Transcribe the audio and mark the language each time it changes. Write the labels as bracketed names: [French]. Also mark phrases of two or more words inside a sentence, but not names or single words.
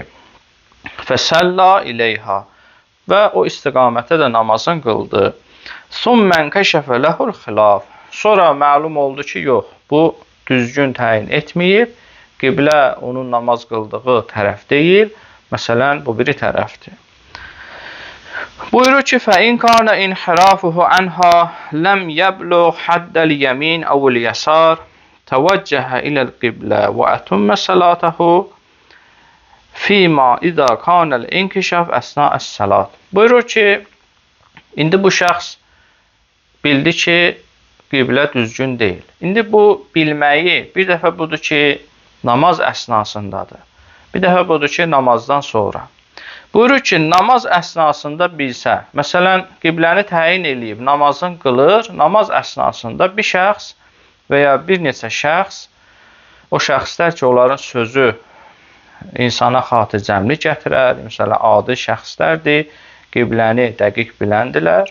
[Arabic] فصلى إليها [Azerbaijani] və o istiqamətə də namazın qıldı. [Arabic] ثم كشف له الخلاف. [Azerbaijani] Sonra məlum oldu ki, yox, bu düzgün təyin etməyib, qiblə onun namaz qıldığı tərəf deyil, məsələn, bu biri tərəfdir. Buyurur ki, [Arabic] فَإِنْ كَانَ إِنْحِرَافُهُ عَنْهَا لَمْ يَبْلُغْ حَدَّ الْيَمِينِ أَوْ الْيَسَارِ تَوَجَّهَ إِلَى الْقِبْلَةِ وَأَتَمَّ صَلَاتَهُ فِيمَا إِذَا كَانَ الْإِنْكِشَافُ أَثْنَاءَ الصَّلَاةِ. [Azerbaijani] Buyurur ki, indi bu şəxs bildi ki, qiblə düzgün deyil. İndi bu bilməyi bir dəfə budur ki, namaz əsnasındadır. Bir dəfə budur ki, namazdan sonra. Buyurur ki, namaz əsnasında bilsə, məsələn, qibləni təyin eləyib, namazın qılır, namaz əsnasında bir şəxs və ya bir neçə şəxs, o şəxslər ki, onların sözü insana xatircəmlik gətirər, məsələn, adi şəxslərdir, qibləni dəqiq biləndilər.